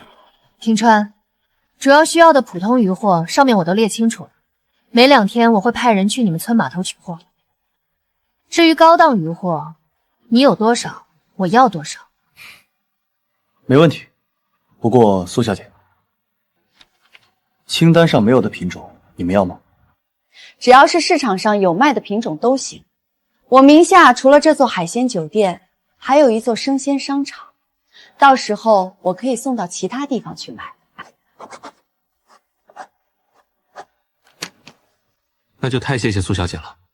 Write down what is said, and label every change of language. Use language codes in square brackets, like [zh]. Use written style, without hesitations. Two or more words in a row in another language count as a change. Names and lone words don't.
[zh] 平川，主要需要的普通魚貨上面我都列清楚了，每2天我會派人去你們村碼頭取貨。至於高檔魚貨，你有多少，我要多少。沒問題。不過蘇小姐，清單上沒有的品種，你们要吗？只要是市场上有卖的品种都行。我名下除了这座海鲜酒店，还有一座生鲜商场，到时候我可以送到其他地方去卖。那就太谢谢苏小姐了。